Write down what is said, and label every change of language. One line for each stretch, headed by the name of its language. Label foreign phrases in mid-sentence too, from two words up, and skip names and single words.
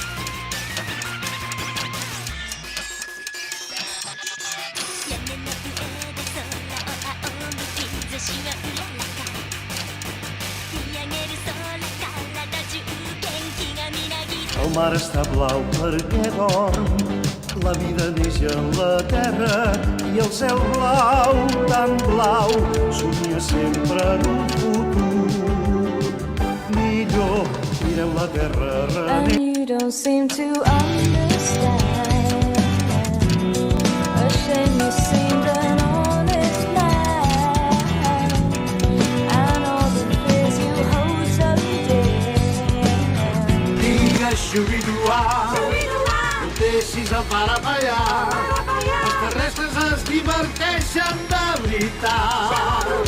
Catalan: El mar està blau perquè dorm, la vida neix en la terra i el cel blau, tan blau, somia sempre en un futur millor. Mireu la terra
English: And you don't seem to understand. A shame you seemed an honest man, and all the fears you hold so dear.
Catalan: Digues xubiduà, no deixis el pare ballar, els terrestres es diverteixen de veritat.